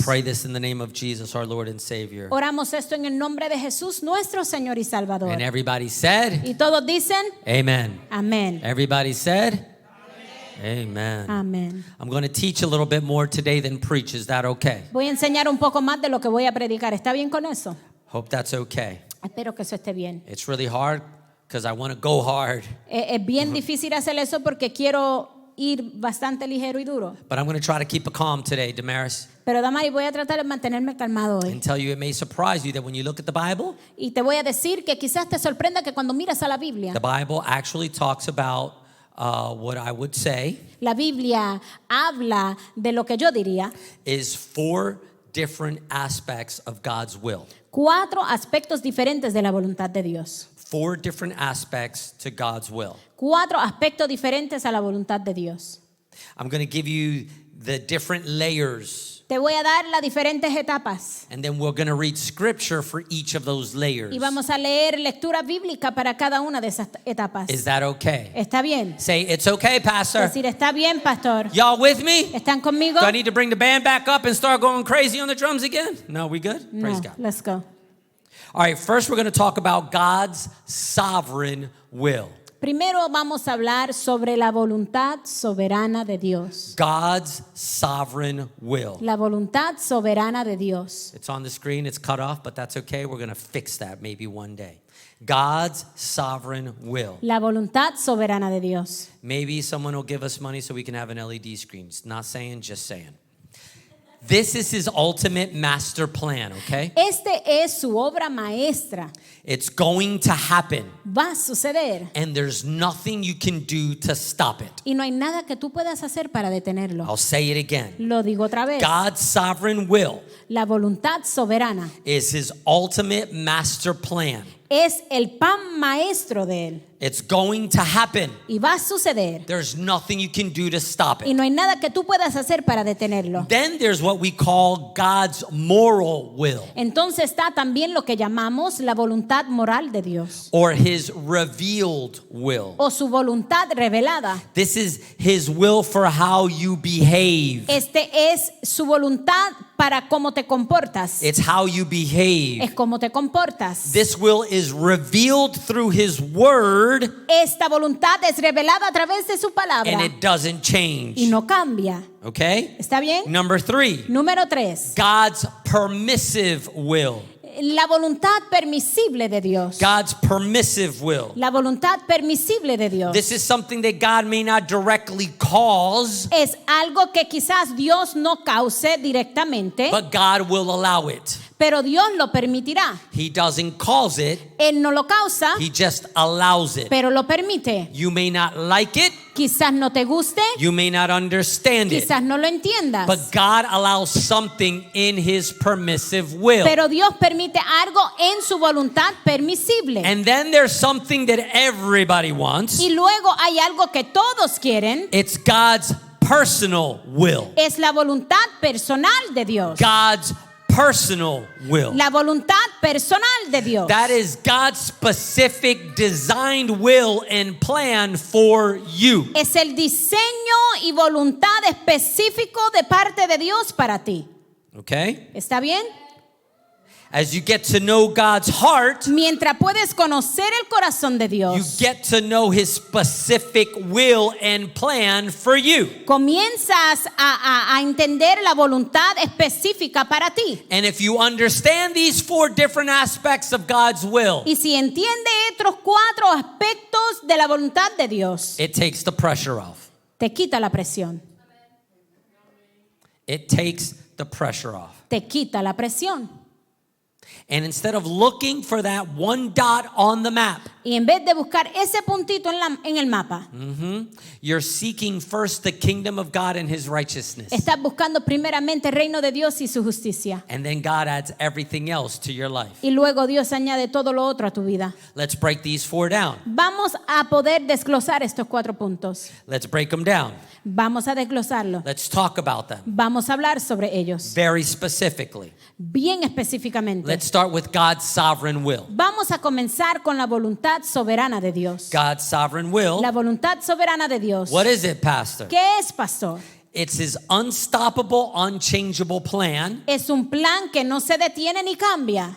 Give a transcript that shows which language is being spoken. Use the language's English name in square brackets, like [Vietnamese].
[English] pray this in the name of Jesus, our Lord and Savior. [Spanish] Oramos esto en el nombre de Jesús, nuestro Señor y Salvador. [English] And everybody said, [Spanish] Y todos dicen, [English] amen. [Spanish] amén. [English] Everybody said, amen. [Spanish] Amén. [English] I'm going to teach a little bit more today than preach. Is that okay? [Spanish] Voy a enseñar un poco más de lo que voy a predicar. ¿Está bien con eso? [English] Hope that's okay. [Spanish] Espero que eso esté bien. [English] It's really hard because I want to go hard, [Spanish] Es bien difícil hacer eso porque quiero ir bastante ligero y duro. [English] but I'm going to try to keep it calm today, Damaris, [Spanish] Pero Damari, voy a tratar de mantenerme calmado hoy. [English] and tell you it may surprise you that when you look at the Bible [Spanish] Y te voy a decir que quizás te sorprenda que cuando miras a la Biblia, [English] actually talks about what I would say [Spanish] la Biblia habla de lo que yo diría, [English] is 4 different aspects of God's will. [Spanish] 4 aspectos diferentes de la voluntad de Dios. [English] 4 different aspects to God's will. [Spanish] 4 aspectos diferentes a la voluntad de Dios. [English] I'm going to give you the different layers, [Spanish] Te voy a dar las diferentes etapas [English] and then we're going to read scripture for each of those layers. [Spanish] y vamos a leer lectura bíblica para cada una de esas etapas. [English] Is that okay? [Spanish] ¿Está bien? [English] Say, it's okay, [Spanish] Es [English] Pastor. [Spanish] decir, ¿está bien, pastor? [English] Y'all with me? [Spanish] ¿Están conmigo? [English] Do I need to bring the band back up and start going crazy on the drums again? No, we good? Praise [Spanish] No, [English] God. let's go. All right, first we're going to talk about God's sovereign will. [Spanish] Primero vamos a hablar sobre la voluntad soberana de Dios. [English] God's sovereign will. [Spanish] La voluntad soberana de Dios. [English] It's on the screen, it's cut off, but that's okay. We're going to fix that maybe one day. God's sovereign will. [Spanish] La voluntad soberana de Dios. [English] Maybe someone will give us money so we can have an LED screen. Not saying, just saying. This is his ultimate master plan, okay? [Spanish] Este es su obra maestra. [English] It's going to happen, [Spanish] Va a suceder. [English] and there's nothing you can do to stop it. [Spanish] Y no hay nada que tú puedas hacer para detenerlo. [English] I'll say it again. [Spanish] Lo digo otra vez. [English] God's sovereign will [Spanish] La voluntad soberana [English] is his ultimate master plan. [Spanish] es el pan maestro de él. [English] It's going to happen. [Spanish] Y va a suceder. [English] There's nothing you can do to stop [Spanish] Y [English] it. [Spanish] no hay nada que tú puedas hacer para detenerlo. [English] Then there's what we call God's moral will, [Spanish] Entonces está también lo que llamamos la voluntad moral de Dios [English] or his revealed will. [Spanish] o su voluntad revelada. [English] This is his will for how you behave. [Spanish] Este es su voluntad para cómo te comportas. [English] It's how you behave. [Spanish] Es cómo te comportas. [English] This will is revealed through his word, [Spanish] Esta voluntad es revelada a través de su palabra [English] and it doesn't [Spanish] y [English] change. [Spanish] no cambia. [English] Okay? [Spanish] ¿Está bien? [English] Number 3, [Spanish] Número 3. [English] God's permissive will. [Spanish] La voluntad permisible de Dios. [English] God's permissive will. [Spanish] La voluntad permisible de Dios. [English] This is something that God may not directly cause, [Spanish] Es algo que quizás Dios no cause directamente, [English] but God will allow it. [Spanish] pero Dios lo permitirá. [English] He doesn't cause it, [Spanish] Él no lo causa, [English] he just allows it. [Spanish] pero lo permite. [English] You may not like it, [Spanish] Quizás no te guste, [English] you may not understand it, [Spanish] quizás no lo entiendas, [English] but God allows something in his permissive will. [Spanish] pero Dios permite algo en su voluntad permisible. [English] And then there's something that everybody wants. [Spanish] Y luego hay algo que todos quieren, [English] It's God's personal will. [Spanish] es la voluntad personal de Dios. [English] God's personal will. [Spanish] La voluntad personal de Dios. [English] That is God's specific designed will and plan for you. [Spanish] Es el diseño y voluntad específico de parte de Dios para ti. [English] Okay? [Spanish] ¿Está bien? [English] As you get to know God's heart, [Spanish] Mientras puedes conocer el corazón de [English] you [Spanish] Dios, [English] get to know his specific will and plan for you. [Spanish] comienzas a entender la voluntad específica para ti. [English] And if you understand these 4 different aspects of God's will, [Spanish] Y si entiende estos 4 aspectos de la voluntad de Dios, [English] it takes the pressure off. [Spanish] te quita la presión. [English] It takes the pressure off. [Spanish] Te quita la presión. [English] And instead of looking for that one dot on the map, [Spanish] Y en vez de buscar ese puntito en el mapa, [English] you're seeking first the kingdom of God and his righteousness. [Spanish] estás buscando primeramente el reino de Dios y su justicia. [English] And then God adds everything else to your life. [Spanish] Y luego Dios añade todo lo otro a tu vida. [English] Let's break these 4 down. [Spanish] Vamos a poder desglosar estos 4 puntos. [English] Let's break them down. [Spanish] Vamos a desglosarlos. [English] Let's talk about them [Spanish] Vamos a hablar sobre ellos, [English] very specifically. [Spanish] bien específicamente. [English] Let's start with God's sovereign will. [Spanish] Vamos a comenzar con la voluntad soberana de Dios. [English] God's sovereign will. [Spanish] La voluntad soberana de Dios. [English] What is it, Pastor? [Spanish] ¿Qué es, pastor? [English] It's his unstoppable, unchangeable plan [Spanish] Es un plan que no se detiene ni cambia,